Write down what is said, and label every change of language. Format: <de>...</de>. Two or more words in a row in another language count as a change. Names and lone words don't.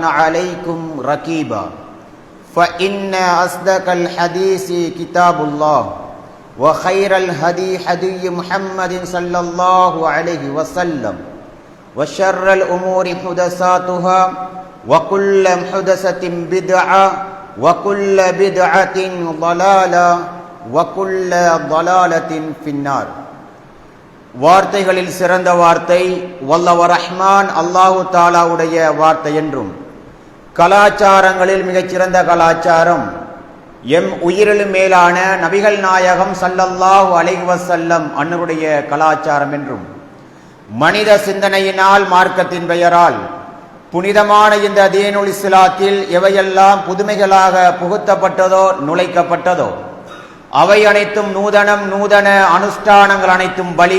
<ar>عليكم رقيبا فإن أصدق الحديث كتاب الله وخير الهدي هدي محمد صلى الله عليه وسلم وشر الأمور محدثاتها وكل محدثة بدعة وكل بدعة ضلالة وكل ضلالة في النار.</ar> <ta>வார்த்தைகளில் சிறந்த வார்த்தை வல்லவ ரஹ்மான் அல்லாஹு தஆலாவுடைய வார்த்தை என்றும், கலாச்சாரங்களில் மிகச்சிறந்த கலாச்சாரம் எம் உயிரிலும் மேலான நபிகள் நாயகம்</ta> <ar>صلى الله عليه وسلم</ar> <ta>அன்னருடைய கலாச்சாரம் என்றும், மனித சிந்தனையினால் மார்க்கத்தின் பெயரால் புனிதமான இந்த தீனுல் இஸ்லாத்தில் எவையெல்லாம் புதுமைகளாக புகுத்தப்பட்டதோ நுழைக்கப்பட்டதோ அவை அனைத்தும் நூதன அனுஷ்டானங்கள் அனைத்தும்</ta>